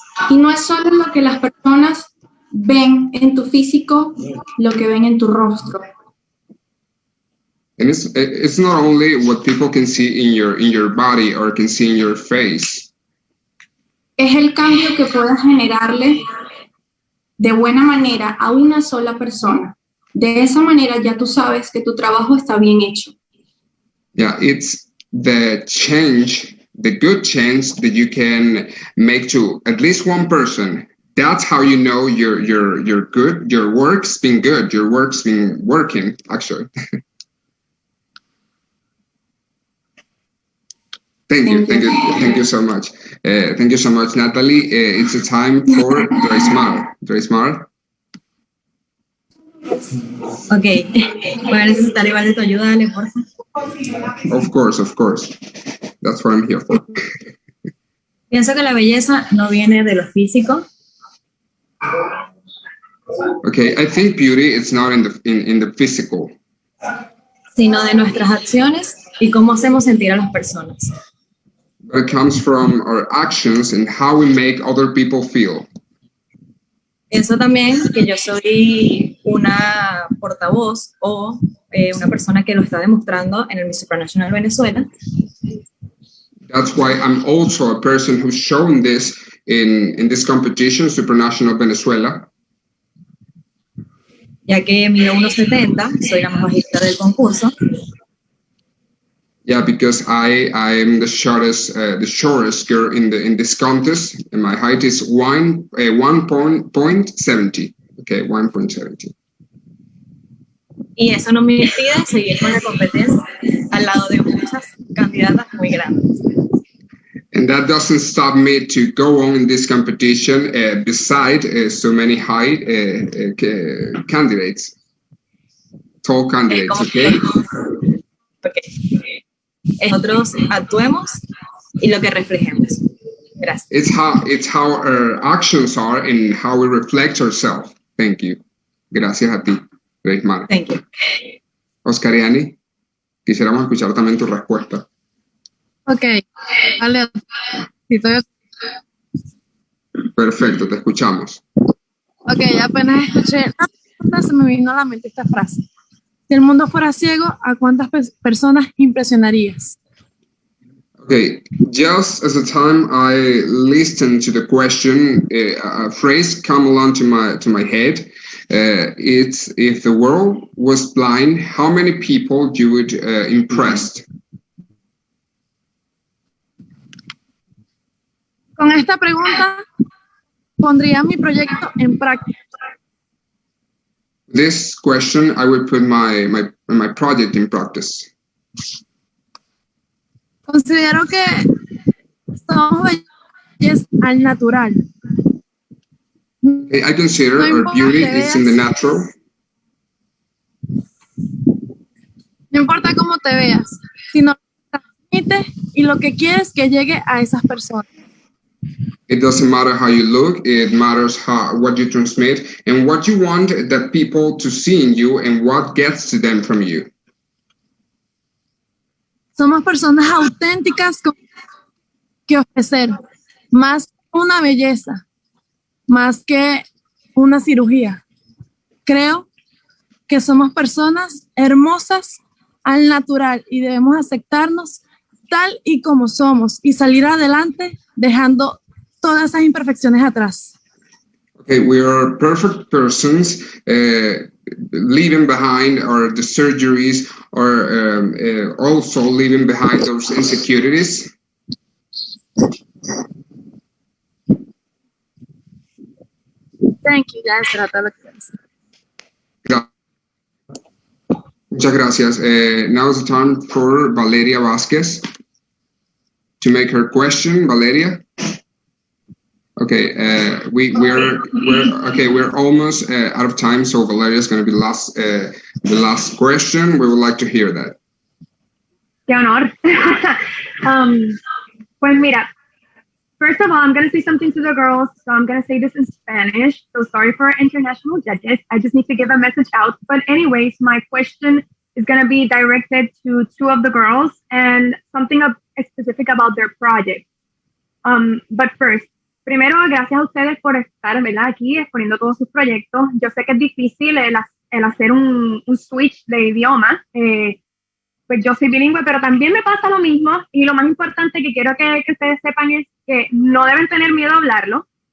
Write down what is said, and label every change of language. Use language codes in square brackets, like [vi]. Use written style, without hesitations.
[es] Y no es solo lo que las personas ven en tu físico, lo que ven en tu rostro. [en] And it's not only what people can see in your body or can see in your face. [es] Es el cambio que puedas generarle de buena manera a una sola persona. De esa manera ya tú sabes que tu trabajo está bien hecho. [en] Yeah, it's the change, the good change that you can make to at least one person. That's how you know you're good. Your work's been good. Your work's been working, actually. Thank you so much. Thank you so much, Natalie. It's a time for Dreismar. [es] Ok, voy a necesitar igual de tu ayuda, dale, por favor. [en] Of course. That's what I'm here for. [es] Pienso que la belleza no viene de lo físico. [en] Okay, I think beauty is not in the physical, [es] sino de nuestras acciones y cómo hacemos sentir a las personas. [en] but it comes from our actions and how we make other people feel. [es] Pienso también que yo soy una portavoz o una persona que lo está demostrando en el Miss Supranational Venezuela. [en] That's why I'm also a person who's shown this in this competition, Supranational Venezuela. [es] Ya que mido 1.70, soy la más bajita del concurso. [en] Yeah, because I am the shortest girl in this contest, and my height is 1.70. Okay, 1.70. [es] Y eso no me impide seguir con la competencia al lado de muchas candidatas muy grandes. [en] And that doesn't stop me to go on in this competition beside so many high candidates, tall candidates, okay? [es] Nosotros actuemos y lo que reflejemos. Gracias. [en] It's how our actions are and how we reflect ourselves. Thank you. [es] Gracias a ti, Reismar. [en] Thank you. [es] Oscariani, quisiéramos escuchar también tu respuesta. Ok, vale. Perfecto, te escuchamos. Ok, apenas escuché se me vino a la mente esta frase. Si el mundo fuera ciego, ¿a cuántas personas impresionarías? [en] Okay, just as the time I listened to the question, a phrase come along to my head. It's if the world was blind, how many people you would impress? [es] Con esta pregunta pondría mi proyecto en práctica. [en] This question, I would put my project in practice. [es] Considero que somos bellas al natural. [en] I consider our beauty is in the natural. [es] No importa cómo te veas, sino lo que transmites y lo que quieres que llegue a esas personas. [en] It doesn't matter how you look, it matters what you transmit and what you want the people to see in you and what gets to them from you. [es] Somos personas auténticas que ofrecer, más una belleza, más que una cirugía. Creo que somos personas hermosas al natural y debemos aceptarnos tal y como somos y salir adelante dejando todas esas imperfecciones atrás. [en] Okay, we are perfect persons, leaving behind the surgeries, or also leaving behind those insecurities. Thank you, [es] ya será todo lo que pienso. Muchas gracias. [en] Now is the time for Valeria Vasquez to make her question. Valeria. Okay, we're almost out of time, so Valeria is going to be the last question. We would like to hear that. [es] Qué honor. Pues mira, [en] first of all, I'm going to say something to the girls, so I'm going to say this in Spanish. So sorry for our international judges. I just need to give a message out. But anyways, my question is going to be directed to two of the girls and something specific about their project. But first, [es] primero, gracias a ustedes por estar, ¿verdad?, aquí exponiendo todos sus proyectos. Yo sé que es difícil el hacer un switch de idioma. Pues yo soy bilingüe, pero también me pasa lo mismo. Y lo más importante que quiero que ustedes sepan es que no deben tener miedo a hablarlo.